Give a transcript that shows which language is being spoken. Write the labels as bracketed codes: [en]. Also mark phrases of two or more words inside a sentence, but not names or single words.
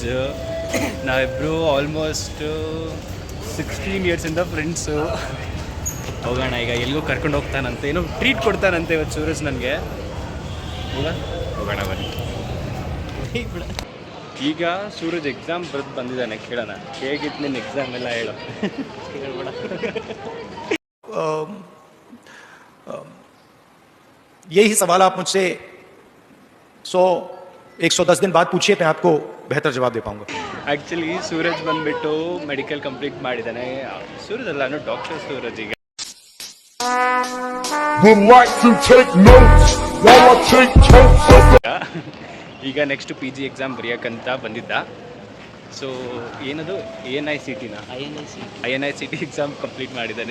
[kn] ನಾವಿಬ್ಬರು ಆಲ್ಮೋಸ್ಟ್ 16 ಇಯರ್ಸಿಂದ ಫ್ರೆಂಡ್ಸು. ಹೋಗೋಣ ಈಗ, ಎಲ್ಲಿಗೂ ಕರ್ಕೊಂಡು ಹೋಗ್ತಾನಂತೆ, ಏನೋ ಟ್ರೀಟ್ ಕೊಡ್ತಾನಂತೆ ಇವತ್ತು ಸೂರಜ್ ನನಗೆ. ಹೋಗೋಣ ಬನ್ನಿ. ಈಗ ಸೂರಜ್ ಎಕ್ಸಾಮ್ ಬರೆದು ಬಂದಿದ್ದಾನೆ, ಕೇಳೋಣ ಹೇಗಿತ್ತು ನಿನ್ನ ಎಕ್ಸಾಮ್ ಎಲ್ಲ, ಹೇಳೋ. [hi] यही सवाल आप मुझसे 110 दिन बाद पूछिए, मैं आपको बेहतर जवाब दे पाऊंगा. [kn] ಆ್ಯಕ್ಚುಲಿ ಸೂರಜ್ ಬಂದುಬಿಟ್ಟು [en] medical complete [kn] ಮಾಡಿದ್ದಾನೆ. ಸೂರಜ್ ಅಲ್ಲ, ನಾನು ಡಾಕ್ಟರ್ ಸೂರಜ್. ಈಗ [en] next PG exam [kn] ಬರೆಯೋಕ್ಕಂತ ಬಂದಿದ್ದ. ಸೊ ಏನದು [en] ANICT INICT exam complete [kn] ಮಾಡಿದ್ದಾನೆ.